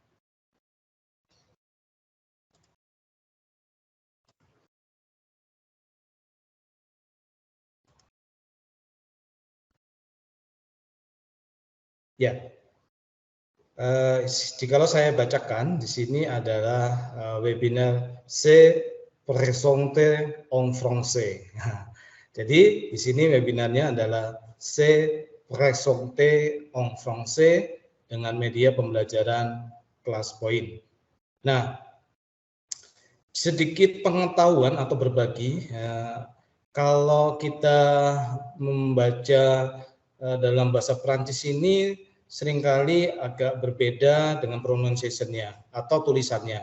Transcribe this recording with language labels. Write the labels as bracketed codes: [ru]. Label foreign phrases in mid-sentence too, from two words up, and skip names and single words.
[id] Ya. Jikalau saya bacakan, di sini adalah webinar [fr] Se présente en français. [id] Jadi di sini webinarnya adalah [fr] Se présente en français [id] dengan media pembelajaran kelas poin. Nah, sedikit pengetahuan atau berbagi, kalau kita membaca dalam bahasa Perancis ini seringkali agak berbeda dengan pronunciation-nya atau tulisannya.